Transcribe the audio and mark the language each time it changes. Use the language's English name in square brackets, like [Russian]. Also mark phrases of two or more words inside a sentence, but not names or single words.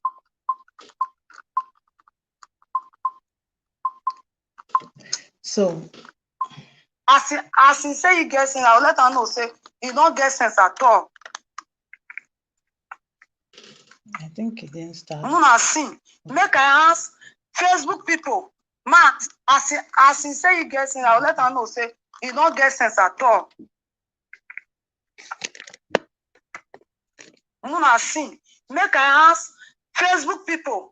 [Nigerian Pidgin] So, as he say he get sense, I will let her know say he don't get sense at all. I think he didn't start. Una see, make I ask Facebook people. Man, as he say he get sense, I will let her know say he don't get sense at all. Una see, make I ask Facebook people.